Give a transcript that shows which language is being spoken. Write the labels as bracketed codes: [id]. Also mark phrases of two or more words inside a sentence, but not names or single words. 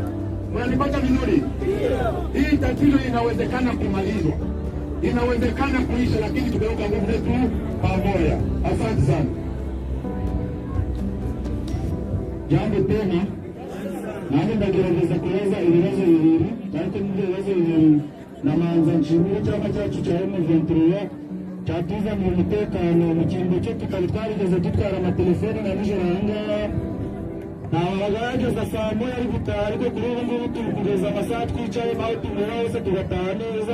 [sw] Mnanipata vizuri? Hii tatizo inawezekana kumalizwa, inawezekana kuisha, lakini tukaweka nguvu zetu pamoja. Asante sana. Jambo tena [rw] nani ndagerageza kueleza ibibazo bibiri, ariko n'ibyo bibazo bibiri namanza nshimire cyangwa cyacu cya M23 cyatuzaniye umutekano mu cyimbo cyo tutari twarigeze dutwara amatelefoni na nijoro ahangaha. Ntabagaragaza saa moya ari gutaha, ariko kuri ubu ngubu turi kugeza amasaha twicaye aho tumera hose tugataha neza.